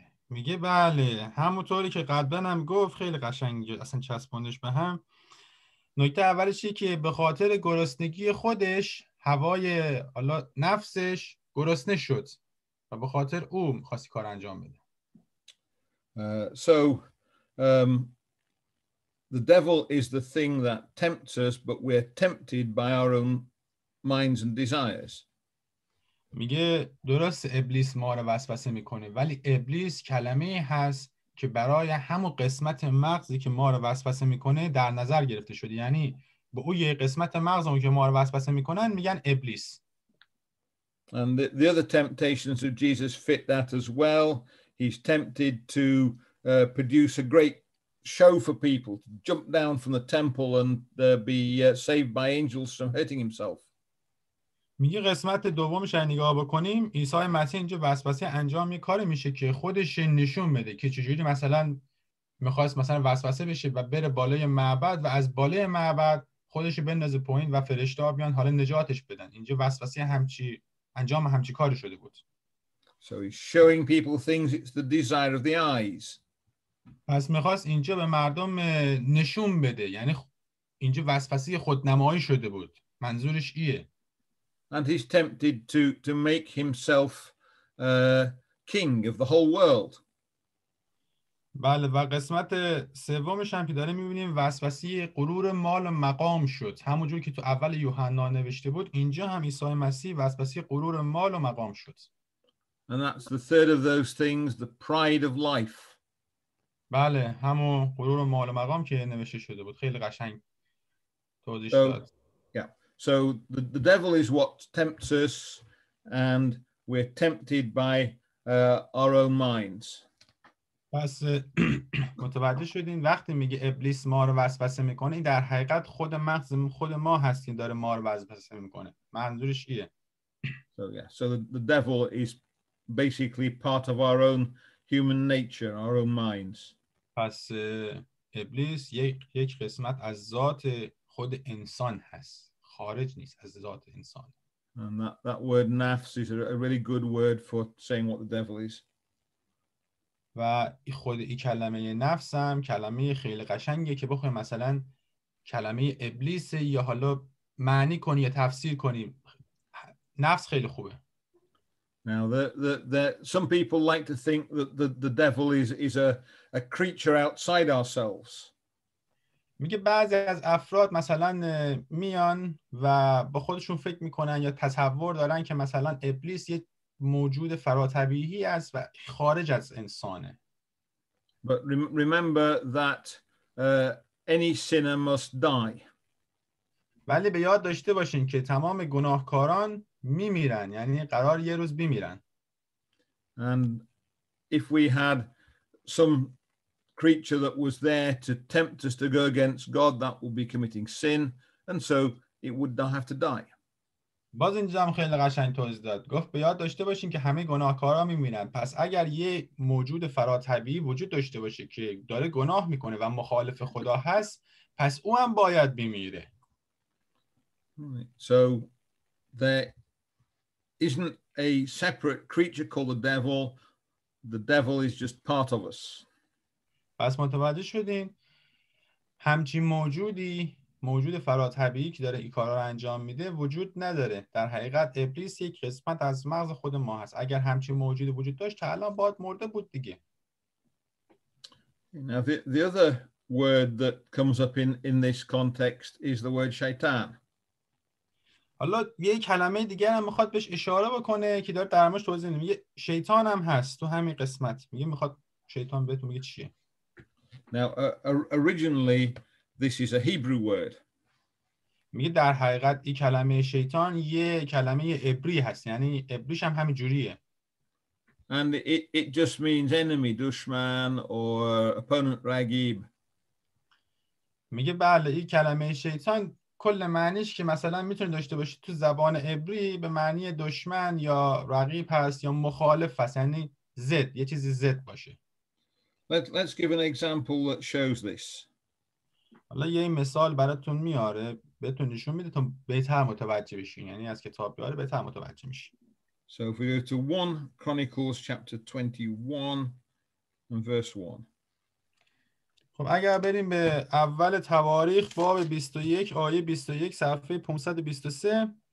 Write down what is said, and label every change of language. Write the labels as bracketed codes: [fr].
[fa] میگه بله همونطوری که قبلا هم گفت خیلی قشنگه اصلا چسبوندش به هم. نکته اولش اینه که به خاطر گرسنگی خودش هوای حالا نفسش گرسنه شد و به خاطر او می‌خواست کار انجام بده. [en] So the devil is the thing that tempts us, but we're tempted by our own minds and desires. [fa] میگه درست ابلیس ما رو وسوسه میکنه ولی ابلیس کلمه هست که برای همون قسمت مغزی که ما رو وسوسه میکنه در نظر گرفته شده، یعنی به اون یه قسمت مغز اون که ما رو وسوسه میکنن میگن ابلیس. [en] And the other temptations of Jesus fit that as well. He's tempted to produce a great show for people, to jump down from the temple and be saved by angels from hurting himself. [fa] میگه قسمت دومش رو نگاه بکنیم عیسی مسیح اینجا وسوسه انجام یه کاری میشه که خودش نشون بده که چجوری مثلا میخواست مثلا وسوسه بشه و بره بالای معبد و از بالای معبد خودش بندازه پایین و فرشته‌ها بیان حالا نجاتش بدن. اینجا وسوسه انجام همچی کاری شده بود. [en] So he's showing people things, it's the desire of the eyes. [fa] پس میخواست اینجا به مردم نشون بده، یعنی اینجا وسوسه خودنمایی شده بود. منظورش ایه. [en] And he's tempted to make himself king of the whole world. [fa] بله و قسمت سومش هم که داره میبینیم وسوسه غرور مال و مقام شد. همونجور که تو اول یوحنا نوشته بود اینجا هم عیسی مسیح وسوسه غرور مال و مقام شد. [en] And that's the third of those things, the pride of life. [fa] بله همون غرور مال و مقام که نوشته شده بود. خیلی قشنگ توضیح داد. [en] Yeah. So the devil is what tempts us and we're tempted by our own minds. [fa] پس متوجه شدین وقتی میگه ابلیس ما رو وسوسه میکنه این در حقیقت خود مغز خود ما هست که داره ما رو وسوسه میکنه. منظورش ایه. [en] So yeah, so the devil is basically part of our own human nature, our own minds. [fa] پس ابلیس یک قسمت از ذات خود انسان هست، خارج نیست از ذات انسان. [en] And that word nafs is a really good word for saying what the devil is. [fa] و خود این کلمه نفس هم کلمه خیلی قشنگه که بخوایم مثلا کلمه ابلیس یا حالا معنی کنی یا تفسیر کنیم. نفس خیلی خوبه. [en] Now, some people like to think that the devil is a creature outside ourselves. [fa] میگه بعضی از افراد مثلا میان و با خودشون فکر میکنن یا تصور دارن که مثلا ابلیس یک موجود فراتبیعی است و خارج از انسانه. [en] But remember that any sinner must die. [fa] ولی به یاد داشته باشین که تمام گناهکاران میمیرن، یعنی قرار یه روز بمیرن. [en] And if we had some creature that was there to tempt us to go against God, that would be committing sin, and so it would not have to die. [fa] باز اینجا هم خیلی قشنگ توضیح داد. گفت به یاد داشته باشین که همه گناهکارا میمیرن. پس اگر یه موجود فراتبیعی وجود داشته باشه که داره گناه میکنه و مخالف خدا هست، پس او هم باید بمیره. [en] So there isn't a separate creature called the devil. The devil is just part of us. [fa] پس متوجه شدین همچین موجود فراتبیعی که داره این کارا رو انجام میده وجود نداره. در حقیقت ابلیس یک قسمت از مغز خود ما هست. اگر همچین موجودی وجود داشت تا الان باید مرده بود دیگه. [en] Now the other word that comes up in this context is the word shaitan. [fa] حالا یه کلمه دیگه هم میخواد بهش اشاره بکنه که داره در موردش توضیح میده. میگه شیطان هم هست تو همین قسمت. میخواد شیطان بهتون میگه چیه. [en] Now originally this is a Hebrew word. [fa] میگه در حقیقت این کلمه شیطان یه کلمه عبری هست، یعنی عبریش هم همین جوریه. [en] And it just means enemy, dushman, or opponent, ragib. [fa] میگه بله این کلمه شیطان کل معنیش که مثلا میتونه داشته باشه تو زبان عبری به معنی دشمن یا رقیب هست یا مخالف هست، یعنی ضد، یه چیزی ضد باشه. [en] Let's give an example that shows this. [fa] حالا یه مثال براتون میاره بهتون نشون میده تا بهتر متوجه بشین، یعنی از کتاب بیاره بهتر متوجه میشین. [en] So if we go to 1 Chronicles chapter 21 and verse 1. [fa] خب اگر بریم به اول تواریخ باب 21 آیه 21 صفحه 523.